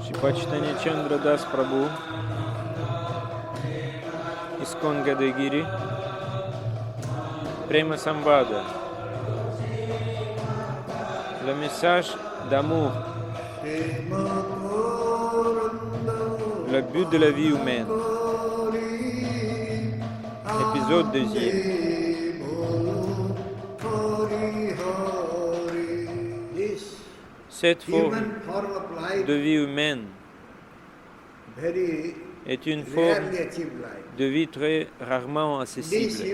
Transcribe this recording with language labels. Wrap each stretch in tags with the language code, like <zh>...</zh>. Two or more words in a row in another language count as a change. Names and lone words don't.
<fr>Baba Chaitanya Chandra Das Prabhu, ISKCON Gadagiri, Prema Samvada, le message d'amour, le but de la vie humaine, épisode 2. Cette forme de vie humaine est une forme de vie très rarement accessible.</fr>